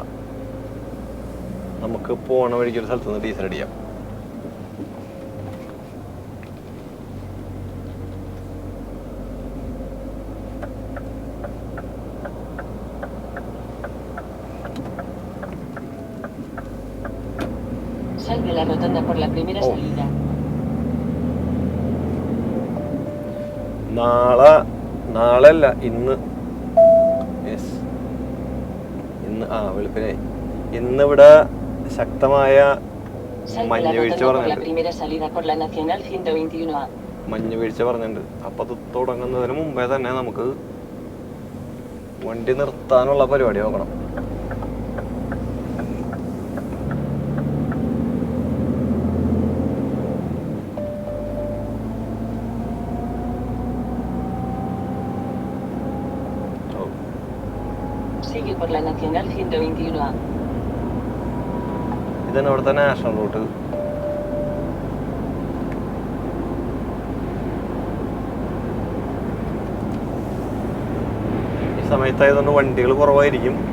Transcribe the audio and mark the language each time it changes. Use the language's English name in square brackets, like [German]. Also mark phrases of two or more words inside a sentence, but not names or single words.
[Malayalam] നമുക്ക് പോണ വഴിക്ക് ഒരു സ്ഥലത്ത് നിന്ന് ഡീസൽ അടിക്കാം. [Spanish] Sal de la rotonda por la primera salida. [Malayalam] നാളല്ല ഇന്ന്. യെസ്, ഇന്ന് വെളുപ്പിനെ. ഇന്നിവിടെ ശക്തമായ മഞ്ഞ് വീഴ്ച പറഞ്ഞിട്ടുണ്ട്. മഞ്ഞ് വീഴ്ച പറഞ്ഞിട്ടുണ്ട്. അപ്പം അത് തുടങ്ങുന്നതിന് മുമ്പേ തന്നെ നമുക്ക് വണ്ടി നിർത്താനുള്ള പരിപാടി നോക്കണം. [Spanish] Sigue por la Nacional 121A. [Malayalam] ഇതാണ് ഇവിടുത്തെ [English] national route. [Malayalam] ഈ സമയത്തായതുകൊണ്ട് വണ്ടികൾ കുറവായിരിക്കും.